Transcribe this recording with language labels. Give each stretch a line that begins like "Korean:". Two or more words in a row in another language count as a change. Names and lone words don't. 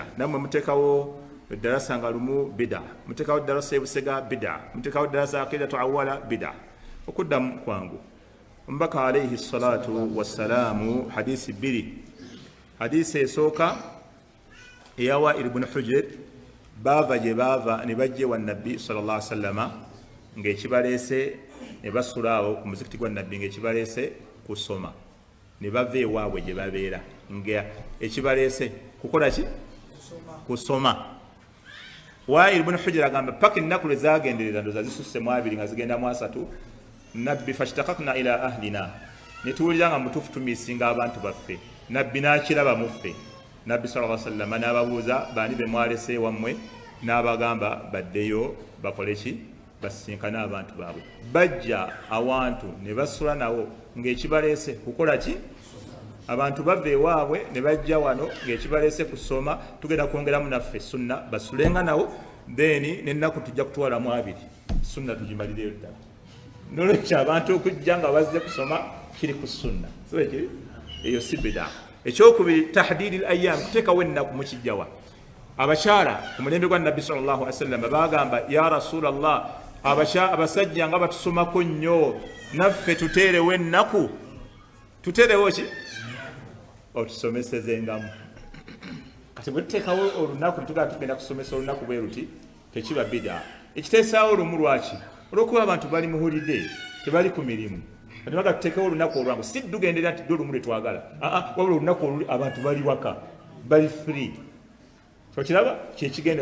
Ganda: Nammwe muteekawo darasa nga lumu bid'a, muteekawo darasa ebusega bid'a, muteekawo darasa
Arabic: aqidatu awwala
Ganda: bid'a. Okuddamu kwangu, omubaka
Arabic: alayhi salatu wassalaamu
Ganda: hadisi bbiri. Hadisi esooka eyawa ibn Hujr, baava gye baava ne bajja ewa nabbi
Arabic: sallallahu alaihi wasallama
Ganda: ng'ekibaleese ne basula awo ku muzikiti gwa nabbi ng'ekibaleese kusoma, ne bava ewaabwe gye babeera nga ekibaleese kukola ki? Kusoma. Wa ibn Hujr agamba paka ennaku lwe zaagenderera ndoza zisusse mu abiri nga zigenda mu asatu, nabbi
Arabic: fashtakakna ila ahlina,
Ganda: ne tuwulira nga mutuufu tumiisinga abantu baffe. Nabbi n'akiraba mu ffe. Nabbi
Arabic: sallallahu alaihi wasallam
Ganda: n'ababuuza baani be mwalese ewammwe, n'abagamba baddeyo bakole ki? Basinkane abantu baabwe. Bajja awantu ne basula nawo ng'ekibaleese kukola ki? abantu bava ewaabwe ne bajja wano ng'ekibaleese kusoma tugenda kwongeramu naffe sunna basulenga nawo then n'ennaku tujja kutwalamu 2 sunna tugimalireyo ddala nolwekyo abantu okujja nga bazze kusoma kiri ku sunna so ekiri eyo si bida ekyokubiri
Arabic: tahdidi al-ayyam
Ganda: kuteekawo ennaku mukijjawa abakyala ku mulembe gwa nabbi
Arabic: sallallahu alaihi wasallam
Ganda: bagamba
Arabic: ya rasulallah
Ganda: abasajja nga batusomako nnyo naffe tuteerewo ennaku tuteerewo ki otusomesezengamu kati bwe tuteekawo olunaku netugala tugenda kusomesa olunaku bwe ruti tekiba bida ekiteesaawo olumu lwaki olwokuba abantu bali mu holiday tebali ku mirimu atibaga tuteekawo olunaku olwangu si tugenderera nti olumu lwetwagala wabula olunaku oluli abantu bali waka bali free okiraba kyekigenda